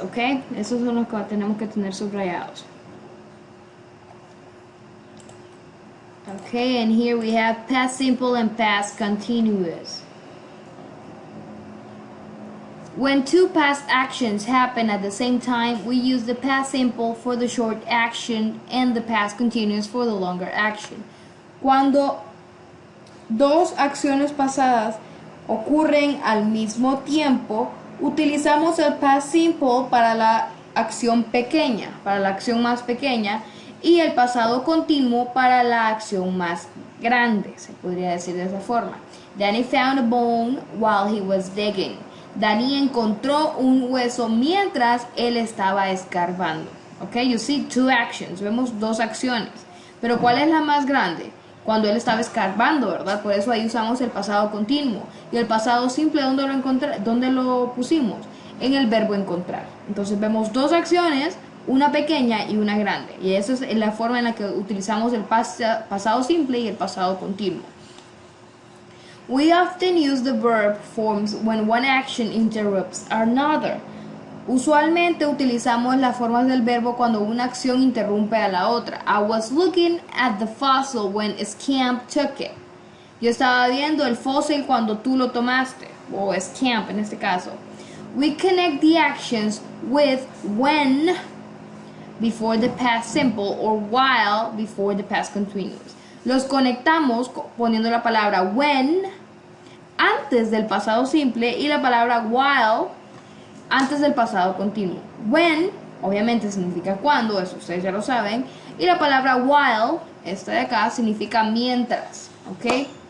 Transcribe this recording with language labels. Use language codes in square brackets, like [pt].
[es] Ok, esos son los que tenemos que tener subrayados. [en] Okay, and here we have past simple and past continuous. When two past actions happen at the same time, we use the past simple for the short action and the past continuous for the longer action. [es] Cuando dos acciones pasadas ocurren al mismo tiempo, utilizamos el past simple para la acción pequeña, para la acción más pequeña, y el pasado continuo para la acción más grande, se podría decir de esa forma. [en] Danny found a bone while he was digging. [es] Danny encontró un hueso mientras él estaba escarbando. [en] Ok, you see two actions, [es] vemos dos acciones. Pero ¿cuál es la más grande? Cuando él estaba escarbando, ¿verdad? Por eso ahí usamos el pasado continuo. Y el pasado simple, ¿dónde lo pusimos? En el verbo encontrar. Entonces vemos dos acciones, una pequeña y una grande. Y esa es la forma en la que utilizamos el pasado simple y el pasado continuo. [en] We often use the verb forms when one action interrupts another. [es] Usualmente utilizamos las formas del verbo cuando una acción interrumpe a la otra. [en] I was looking at the fossil when Scamp took it. [es] Yo estaba viendo el fósil cuando tú lo tomaste, o Scamp en este caso. [en] We connect the actions with when before the past simple or while before the past continuous. [es] Los conectamos poniendo la palabra when antes del pasado simple y la palabra while antes del pasado continuo. When, obviamente, significa cuando, eso ustedes ya lo saben. Y la palabra while, esta de acá, significa mientras, ¿ok?